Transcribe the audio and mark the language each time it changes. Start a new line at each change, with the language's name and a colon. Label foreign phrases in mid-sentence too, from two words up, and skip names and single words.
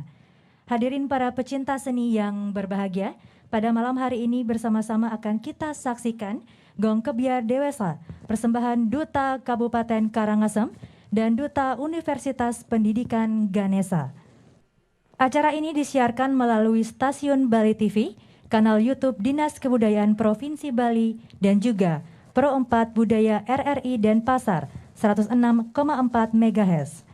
Indonesian: Hadirin para pecinta seni yang berbahagia, pada malam hari ini bersama-sama akan kita saksikan Gong Kebiar Dewasa, persembahan Duta Kabupaten Karangasem dan Duta Universitas Pendidikan Ganesha. Acara ini disiarkan melalui stasiun Bali TV, kanal YouTube Dinas Kebudayaan Provinsi Bali, dan juga Pro 4 Budaya RRI Denpasar 106,4 MHz.